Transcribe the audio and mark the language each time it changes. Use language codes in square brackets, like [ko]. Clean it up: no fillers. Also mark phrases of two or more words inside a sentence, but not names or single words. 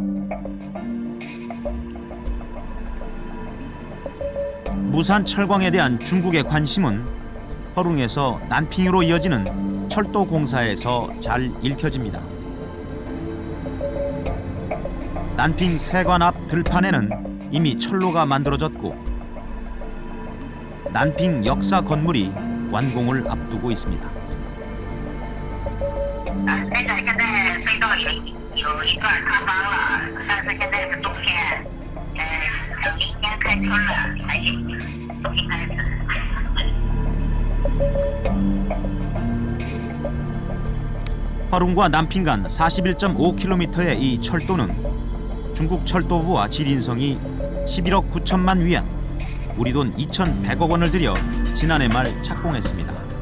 [ko] 무산 철광에 대한 중국의 관심은 허룽에서 난핑으로 이어지는 철도 공사에서 잘 읽혀집니다. 난핑 세관 앞 들판에는 이미 철로가 만들어졌고 난핑 역사 건물이 완공을 앞두고 있습니다. [zh] 那个现在隧道有一段塌方了，但是现在是冬天，等明天开春了才重新开始。 [ko] 허룽과 난핑 간 41.5km의 이 철도는 중국 철도부와 지린성이 11억 9천만 위안, 우리 돈 2,100억 원을 들여 지난해 말 착공했습니다.